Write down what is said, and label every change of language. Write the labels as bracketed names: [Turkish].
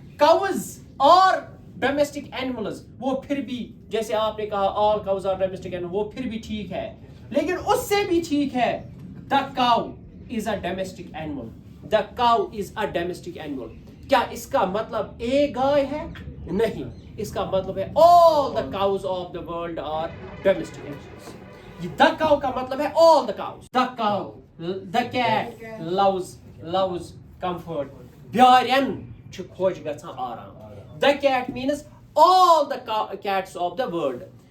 [English] cows اور domestic animals [Urdu] وہ پھر بھی جیسے آپ نے کہا [English] all cows are domestic animals [Urdu] وہ پھر بھی ٹھیک ہے, [English] لیکن اس سے بھی ٹھیک ہے the cow is a domestic animal. the cow is a domestic animal. [Urdu] کیا اس کا مطلب ایک گائے ہے؟ نہیں, اس کا مطلب ہے [English] all the cows of the world are domestic animals. یہ the cow [Urdu] کا مطلب ہے [English] all the cows. the cow, the cat loves comfort. [Kashmiri] بیارین چھُ خۄش گژھان آرام. [English] the cat means all the cats of the world.